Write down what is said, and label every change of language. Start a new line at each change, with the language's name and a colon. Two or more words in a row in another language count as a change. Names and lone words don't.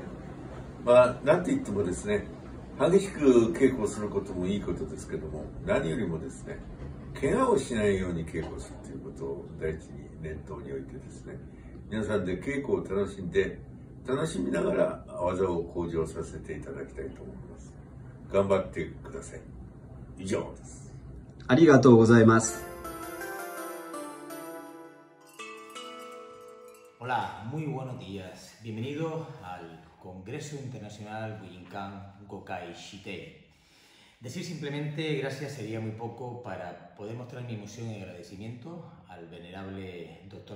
Japanese: まあ、なんて言ってもですね、激しく稽古することもいいことですけども、何よりもですね、怪我をしないように稽古するということを第一に念頭に置いてですね、皆さんで稽古を楽しんで、楽しみながら技を向上させていただきたいと思います。頑張ってください。以上です。ありがとうございます。
Spanish: Hola, muy buenos días. Bienvenidos al Congreso Internacional Bujinkan Gokai Shitei. Decir simplemente gracias sería muy poco para poder mostrar mi emoción y agradecimiento al venerable Dr.